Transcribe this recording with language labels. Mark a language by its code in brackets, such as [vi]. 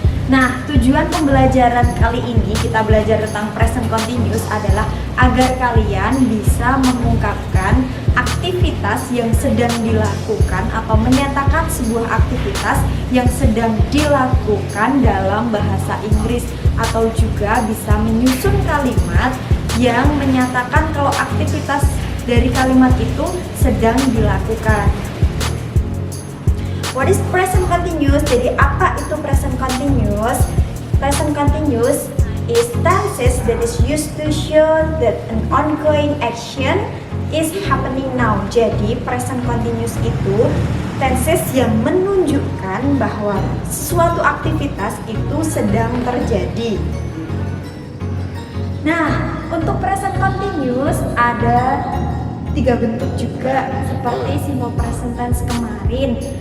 [id] Nah, tujuan pembelajaran kali ini kita belajar tentang present continuous adalah agar kalian bisa mengungkapkan aktivitas yang sedang dilakukan atau menyatakan sebuah aktivitas yang sedang dilakukan dalam bahasa Inggris, atau juga bisa menyusun kalimat yang menyatakan kalau aktivitas dari kalimat itu sedang dilakukan. [en] What is present continuous? [id] Jadi apa itu present continuous? [en] Present continuous is tenses that is used to show that an ongoing action is happening now. [id] Jadi present continuous itu tenses yang menunjukkan bahwa suatu aktivitas itu sedang terjadi. Nah, untuk present continuous ada 3 bentuk juga seperti simple present tense kemarin.